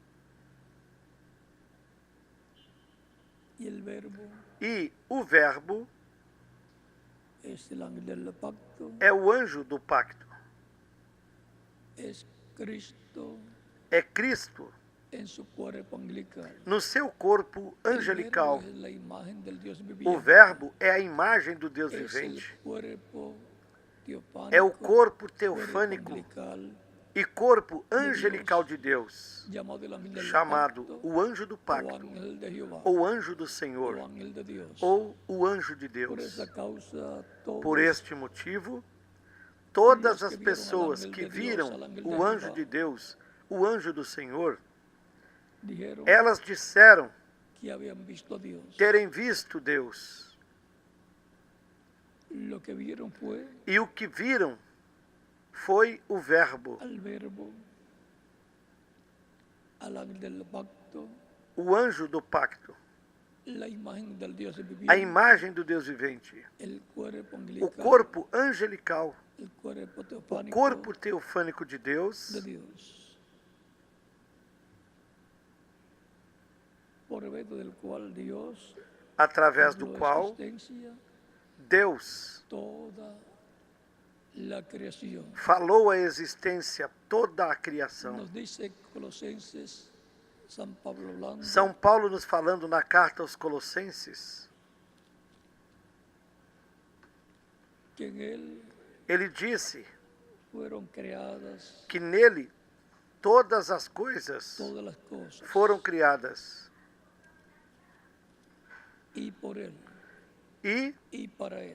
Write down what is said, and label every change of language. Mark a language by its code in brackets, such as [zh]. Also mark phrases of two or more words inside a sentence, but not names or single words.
[es] Y el verbo [pt] E o Verbo [es] es el ángel del pacto, [pt] é o anjo do pacto. [es] es Cristo, [pt] É Cristo, [es] en su cuerpo angelical. [pt] No seu corpo [es] El [pt] angelical, [es] Verbo es la imagen del Dios [pt] o [es] viviente. [pt] Verbo é a imagem do Deus [es] Es el [pt] vivente. [es] cuerpo teofánico, [pt] É o corpo [es] cuerpo [pt] teofânico [es] angelical, [pt] e corpo angelical de Deus, [es] llamado el ángel del [pt] chamado [es] pacto, [pt] o anjo do o pacto, [es] ángel de Jehová, [pt] ou anjo do o Senhor, [es] ángel de Dios. [pt] ou o anjo de [es] Por [pt] Deus. [es] esa causa, [pt] Por [es] todos [pt] este motivo, todas [es] los [pt] as [es] que vieron al [pt] pessoas [es] ángel [pt] que [es] de Dios, [pt] viram [es] al ángel de [pt] o anjo [es] Jehová, [pt] de Deus, o anjo do Senhor, [es] dijeron [pt] elas disseram [es] que habían visto a Dios. [pt] terem visto Deus. [es] Lo que vieron fue [pt] E o que viram foi o Verbo, [es] al Verbo, al ángel del pacto, [pt] o anjo do pacto, [es] la imagen del Dios [pt] a [es] viviente, [pt] imagem do Deus vivente, [es] el cuerpo [pt] o [es] angelical, [pt] corpo angelical, [es] el cuerpo [pt] o [es] teofánico [pt] corpo teofânico de [es] de [pt] Deus, [es] Dios, por medio del cual Dios [pt] através do [es] habló [pt] qual [es] existencia [pt] Deus [es] toda la creación. [pt] falou a existência toda a criação. [es] Nos dice Colosenses, San Pablo hablando, [pt] São Paulo nos falando na carta aos Colossenses, [es] que en él [pt] ele disse [es] fueron creadas [pt] que nele todas as coisas [es] todas las cosas, [pt] foram criadas [es] y por él [pt] e [es] y para él.